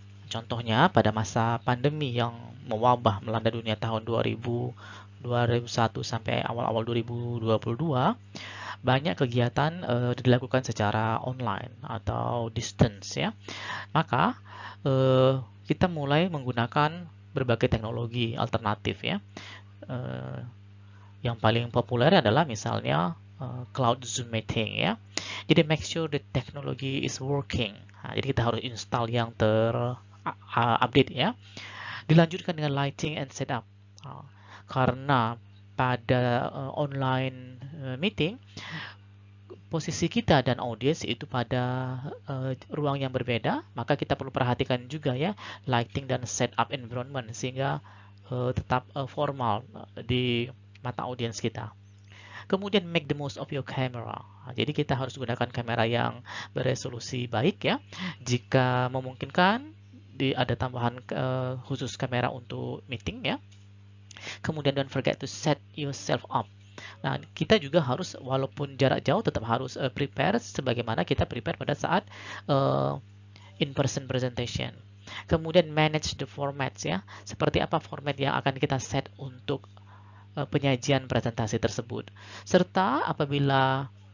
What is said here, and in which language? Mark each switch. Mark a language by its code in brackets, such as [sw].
[id] Contohnya pada masa pandemi yang mewabah melanda dunia tahun 2001 sampai awal-awal 2022, banyak kegiatan dilakukan secara online atau distance ya. Maka kita mulai menggunakan berbagai teknologi alternatif ya. Yang paling populer adalah misalnya cloud Zoom meeting ya. Jadi [en] make sure the technology is working. [id] Nah, jadi kita harus install yang update ya. Dilanjutkan dengan [en] lighting and setup. [id] Karena pada online meeting posisi kita dan audiens itu pada ruang yang berbeda, maka kita perlu perhatikan juga ya lighting dan setup environment sehingga tetap formal di mata audiens kita. Kemudian [en] make the most of your camera. [id] Jadi kita harus gunakan kamera yang beresolusi baik ya. Jika memungkinkan ada tambahan khusus kamera untuk meeting ya. Kemudian [en] don't forget to set yourself up. [id] Nah, kita juga harus walaupun jarak jauh tetap harus prepare sebagaimana kita prepare pada saat in-person presentation. Kemudian [en] manage the formats [id] ya. Seperti apa format yang akan kita set untuk penyajian presentasi tersebut. Serta apabila